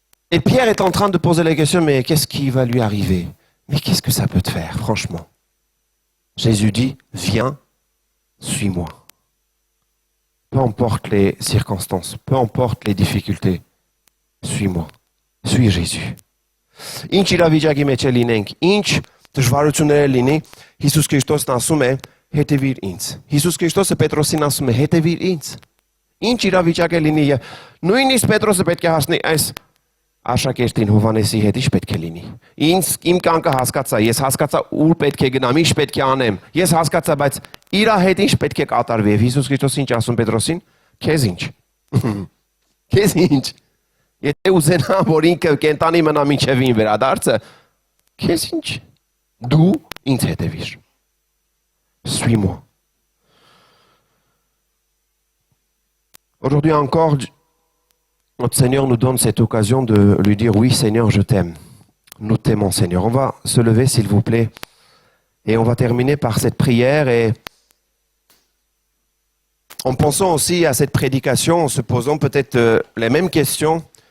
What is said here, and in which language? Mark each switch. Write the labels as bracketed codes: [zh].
[fr] Et Pierre est en train de poser la question, mais qu'est-ce qui va lui arriver? Mais qu'est-ce que ça peut te faire, franchement? Jésus dit, viens, suis-moi. Peu importe les circonstances, peu importe les difficultés, suis-moi. Suis Jésus. [hy] Ինչ իրավիճակի մեջ լինենք, ինչ դժվարություններ լինի, Հիսուս Քրիստոսն ասում է, հետևիր ինձ։ Հիսուս Քրիստոսը Պետրոսին ասում է, հետևիր ինձ։ Ինչ իրավիճակ է լինի, նույնիսկ Պետրոսը պետք է հասնի այս աշակերտին Հովանեսի հետ, ինչ պետք է լինի։ Ինձ իմ կյանքը հասկացա, ես հասկացա ուր պետք է գնամ, ինչ պետք է անեմ։ Ես հասկացա, բայց իր հետ ինչ պետք է կատարվի։ Եվ Հիսուս Քրիստոսը ինչ ասում Պետրոսին, քեզ ինչ։ Քեզ ինչ։ Եթե ուզենա, որ ինքը կենտանի մնա մինչև ին վերադարձը, քեզ ինչ։ Դու ինձ հետևիր։ [fr] Suis-moi. Aujourd'hui encore, notre Seigneur nous donne cette occasion de lui dire, oui Seigneur, je t'aime. Nous t'aimons Seigneur. On va se lever s'il vous plaît. Et on va terminer par cette prière. Et en pensant aussi à cette prédication, en se posant peut-être les mêmes questions.